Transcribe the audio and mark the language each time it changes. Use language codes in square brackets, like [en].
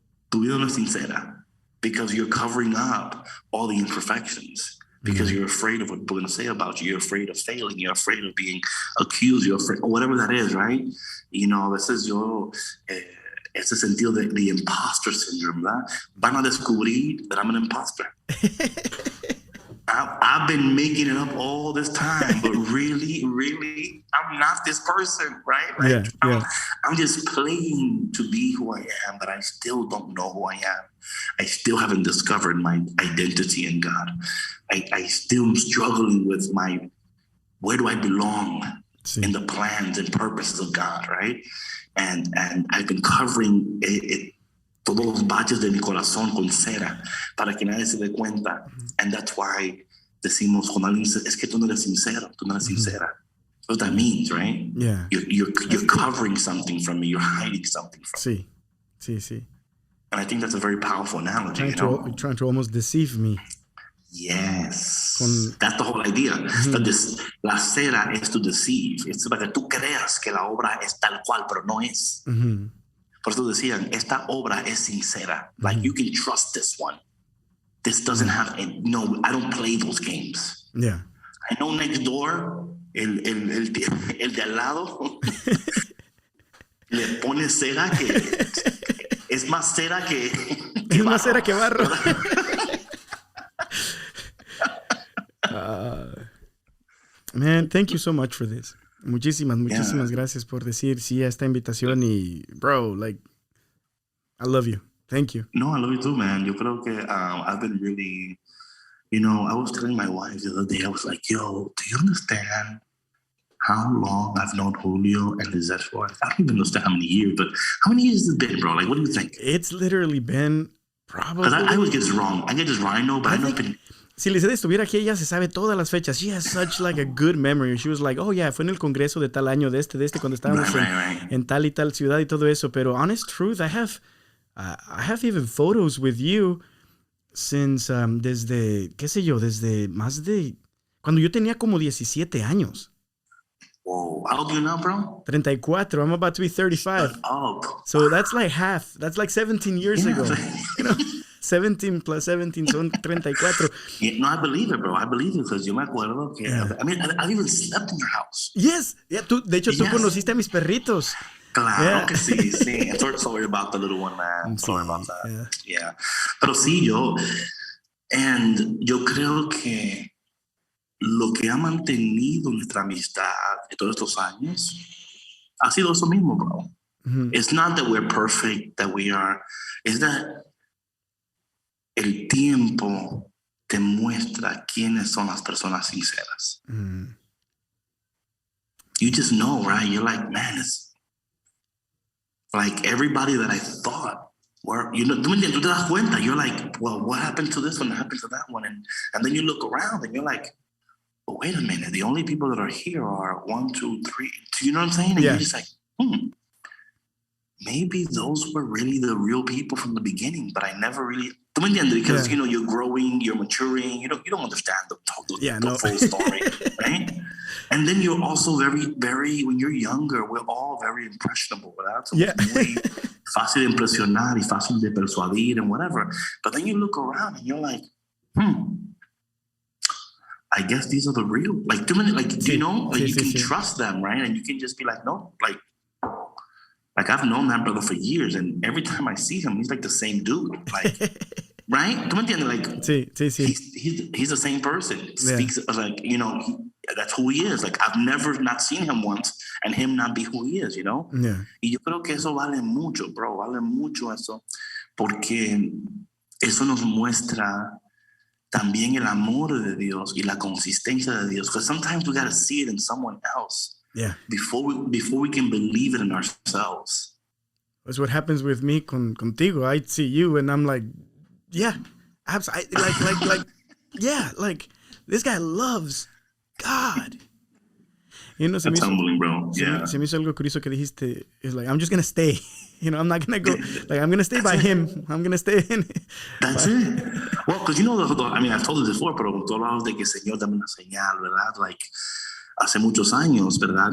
[es] Tu vida no es sincera [en] because you're covering up all the imperfections. Because you're afraid of what people are going to say about you. You're afraid of failing. You're afraid of being accused. You're afraid, or whatever that is, right? [es] A veces yo... ese sentido de [en] the imposter syndrome, [es] ¿verdad? Van a descubrir [en] that I'm an imposter. I've been making it up all this time, but really, I'm not this person, right? Like, I'm just playing to be who I am, but I still don't know who I am. I still haven't discovered my identity in God. I still am struggling with where do I belong in the plans and purposes of God, right? And I've been covering [es] todos los baches de mi corazón con cera para que nadie se dé cuenta. [en] And that's why [es] decimos, cuando alguien dice, es que tú no eres sincero, tú no eres sincera. [en] That's what that means, right? Yeah. You're covering something from me. You're hiding something from me. [es] Sí. [en] And I think that's a very powerful analogy. Trying to almost deceive me. Yes. That's the whole idea. [es] La cera es [en] to deceive. [es] Es para que tú creas que la obra es tal cual, pero no es. Por eso decían, esta obra es sincera. [en] Like, you can trust this one. This doesn't have... No, I don't play those games. Yeah. I know next door, [es] el de al lado, le pone cera que... es más cera que es más cera que barro. [en] Man, thank you so much for this. [es] Muchísimas gracias por decir sí a esta invitación y, bro, [en] like, I love you. Thank you. No, I love you too, man. [es] Yo creo que [en] I've been really, I was telling my wife the other day, I was like, yo, do you understand how long I've known Julio and Lizette for. I don't even understand how many years, but how many years has it been, bro? Like, what do you think? It's literally been Because probably... I always get this wrong. I get this wrong. I know, but I know it's been... [es] Si Lizette estuviera aquí, ella se sabe todas las fechas. [en] She has such like a good memory. She was like, oh yeah, [es] fue en el congreso de tal año, de este, cuando estábamos en tal y tal ciudad y todo eso. [en] Pero honest truth, I have even photos with you since [es] desde, qué sé yo, desde más de... Cuando yo tenía como 17 años. [en] Whoa, how old are you now, bro? 34. I'm about to be 35. Oh, so that's like half. That's like 17 years ago. You know? [es] 17 plus 17 son 34. [en] Yeah, no, I believe it, bro. I believe it because [es] yo me acuerdo que... [en] Yeah. I mean, I've even slept in your house. Yes. [es] Yeah, de hecho, tú conociste a mis perritos. Claro que sí, sí. [en] Sorry about the little one, man. Sorry about that. Yeah. [es] Pero sí, yo creo que lo que ha mantenido nuestra amistad de todos estos años ha sido eso mismo, bro. Mm-hmm. [en] It's not that we're perfect, that we are... It's that [es] el tiempo te muestra quiénes son las personas sinceras. [en] Mm. You just know, right? You're like, man, it's like everybody that I thought were, you know, [es] tú te das cuenta. [en] You're like, well, what happened to this one? What happened to that one? And then you look around and you're like, oh, wait a minute. The only people that are here are 1, 2, 3. You know what I'm saying? And you're just like, maybe those were really the real people from the beginning, but I never really... Because, you know, you're growing, you're maturing, you don't understand the full story, right? And then you're also very, very, when you're younger, we're all very impressionable, [es] ¿verdad? [en] So it's muy fácil de impresionar y fácil de persuadir and whatever. But then you look around and you're like, I guess these are the real, like, too many, like, you know, like you can trust them, right? And you can just be like, no, like I've known that brother for years, and every time I see him, he's like the same dude, like, right? [es] ¿Tú me entiendes? [en] Like, he's the same person. Speaks like, you know, that's who he is. Like, I've never not seen him once, and him not be who he is, you know? Yeah. [es] Y yo creo que eso vale mucho, bro. Vale mucho eso, porque eso nos muestra también el amor de Dios y la consistencia de Dios. [en] Because sometimes we gotta see it in someone else. Yeah. Before we can believe it in ourselves. That's what happens with me [es] contigo. [en] I see you and I'm like, yeah, like, yeah, like this guy loves God. You know, that's humbling, bro. Yeah. [es] Se me hizo algo curioso que dijiste. [en] It's like, I'm just gonna stay. You know, I'm not gonna go. Like, I'm gonna stay by him. I'm gonna stay in. That's it. Well, because you know, I mean, I've told you before, [es] pero tú hablabas de que el Señor dame una señal, ¿verdad? Like, hace muchos años, ¿verdad?